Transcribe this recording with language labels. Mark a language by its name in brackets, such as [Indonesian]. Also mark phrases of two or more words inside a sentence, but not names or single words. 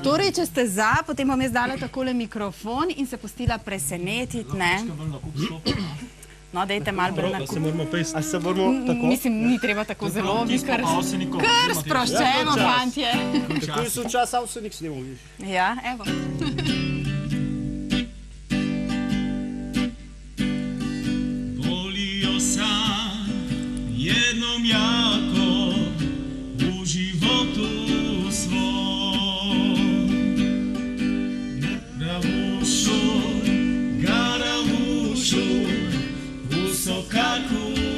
[Slovenian] Torej, če ste za, potem bom jaz dala takole mikrofon in se pustila presenetiti, ne? No, dajte malo bolj na kup. A se moramo tako? Mislim, ni treba tako zelo, kar sproščeno, fantje. Tako je so čas avsenik snimov, viš. Ja, evo. [Serbian] Jednom jako u životu svom, Ravušu, Garavušu, u sokaku